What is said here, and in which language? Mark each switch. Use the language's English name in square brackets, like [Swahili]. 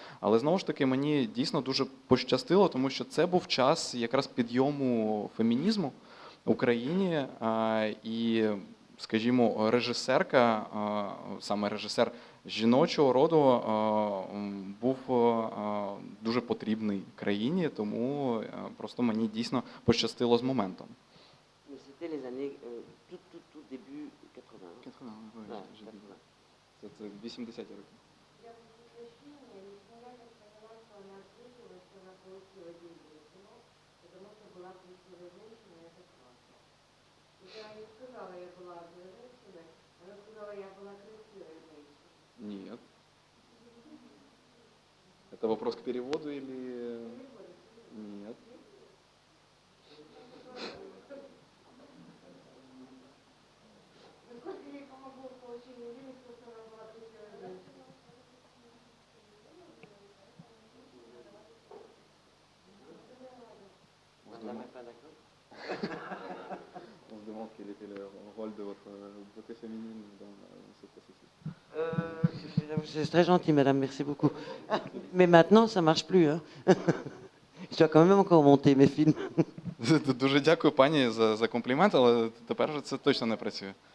[Ukrainian] Але знову ж таки, мені дійсно дуже пощастило, тому що це був час якраз підйому фемінізму в Україні. І, скажімо, режисерка, саме режисер жіночого роду був дуже потрібний країні, тому просто мені дійсно пощастило з моментом. [French] C'était les années, tout début 80. 80, ouais, Ouais, j'ai dit. 80. [Ukrainian] Це 80-ті роки. [Russian] Я прощения, не смогла так сказать, что она ответила, что она получила деньги на кино, потому что была красивая женщина, это классно. И я не сказала, я была одной женщиной, она сказала, я была красивой женщиной. Нет. Это вопрос к переводу или... Нет. Насколько ей помогло в получении денег, то, что она была красивой женщиной? [French] Madame n'est pas d'accord? On se demande quel était le rôle de votre beauté féminine dans ce processus. C'est très gentil, madame, merci beaucoup. Mais maintenant, ça marche plus. Hein. Je dois quand même encore monter mes films. [Ukrainian] Дуже дякую пані за комплімент, але тепер же це точно не працює.